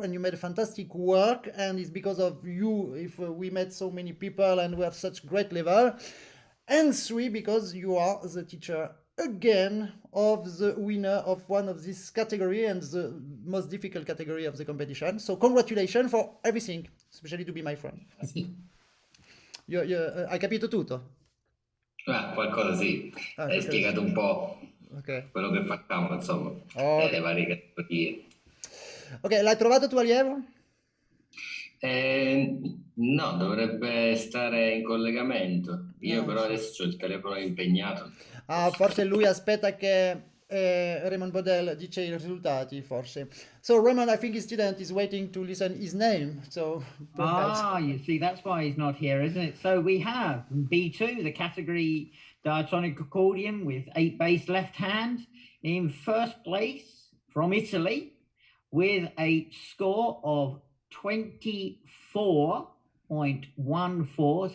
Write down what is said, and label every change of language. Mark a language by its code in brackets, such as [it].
[en] And you made a fantastic work. And it's because of you if we met so many people and we have such great level. And three, because you are the teacher again of the winner of one of this category and the most difficult category of the competition. So congratulations for everything, especially to be my friend. [it] Hai capito tutto? Qualcosa sì, hai spiegato un po' quello che facciamo, insomma, le varie categorie. Ok, l'hai trovato tuo allievo? No, dovrebbe stare in collegamento. Io però adesso ho il telefono impegnato. Ah, forse lui aspetta che Raymond Bodel dice i risultati, forse. [en] So Raymond, I think his student is waiting to listen his name. So perhaps. You see, that's why he's not here, isn't it? So we have B2, the category Diatonic Accordion with 8 bass left hand, in first place from Italy with a score of 24.14.